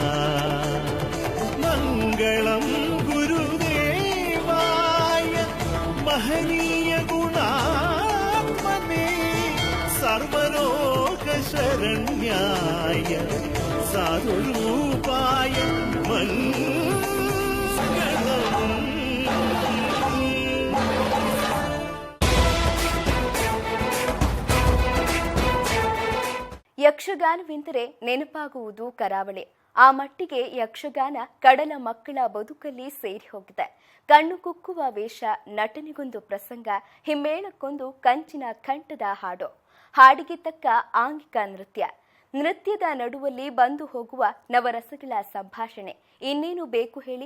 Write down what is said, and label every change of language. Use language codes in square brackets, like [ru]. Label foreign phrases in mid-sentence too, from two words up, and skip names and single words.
[sa] മംഗളം ഗുരുദേവായ മഹനീയ ഗുണാത്മനേ സർവലോക ശരണ്യായ സാധുരൂപായ മംഗളം. [kn] ಯಕ್ಷಗಾನವೆಂದರೆ ನೆನಪಾಗುವುದು ಕರಾವಳಿ. ಆ ಮಟ್ಟಿಗೆ ಯಕ್ಷಗಾನ ಕಡಲ ಮಕ್ಕಳ ಬದುಕಲ್ಲಿ ಸೇರಿ ಹೋಗಿದೆ. ಕಣ್ಣು ಕುಕ್ಕುವ ವೇಷ, ನಟನೆಗೊಂದು ಪ್ರಸಂಗ, ಹಿಮ್ಮೇಳಕ್ಕೊಂದು ಕಂಚಿನ ಕಂಠದ ಹಾಡು, ಹಾಡಿಗೆ ತಕ್ಕ ಆಂಗಿಕ ನೃತ್ಯ, ನೃತ್ಯದ ನಡುವಲ್ಲಿ ಬಂದು ಹೋಗುವ ನವರಸಗಳ ಸಂಭಾಷಣೆ, ಇನ್ನೇನು ಬೇಕು ಹೇಳಿ.